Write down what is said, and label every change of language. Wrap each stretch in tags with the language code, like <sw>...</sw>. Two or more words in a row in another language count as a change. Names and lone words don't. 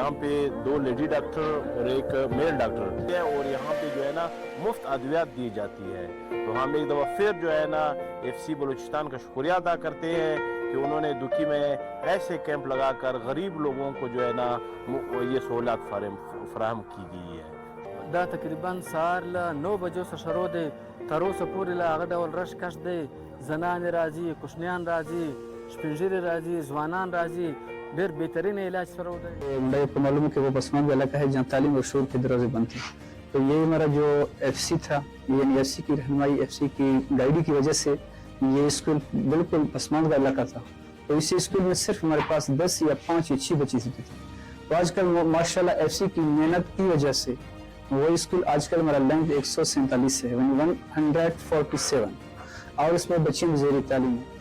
<ur>یہاں پہ 2 لیڈی ڈاکٹر اور ایک میل ڈاکٹر ہے، اور یہاں پہ جو ہے نا مفت ادویات دی جاتی ہے. تو ہم ایک دفعہ پھر جو ہے نا FC بلوچستان کا شکریہ ادا کرتے ہیں کہ انہوں نے دکی میں ایسے کیمپ لگا کر غریب لوگوں کو جو ہے نا یہ سہولیات فراہم کی گئی ہے.</ur> <ps>دا تقریباً سار له 9 بجو څخه شروع دی، تر اوسه پورې له هغه ډول رش کش دی. زنانې راځي، کوچنیان راځي، سپین ږیري راځي، ځوانان راځي. ډېر بهترین علاج شروع دی.</ps> <ur>میرے کو معلوم ہے کہ وہ پسماندہ علاقہ ہے جہاں تعلیم اور شعور کے دروازے بند تھے. تو یہ ہمارا جو FC تھا، یعنی FC کی رہنمائی، FC کی گائیڈی کی وجہ سے یہ اسکول بالکل پسماندہ علاقہ تھا. تو اسی اسکول میں صرف ہمارے پاس 10 یا 5 یا 6 بچے ہوتے تھے. تو آج کل ماشاءاللہ FC کی محنت کی وجہ سے وہ اسکول آج کل ہمارا لینتھ 147 ہے، 147، اور اس میں بچے زیر تعلیم ہیں.</ur>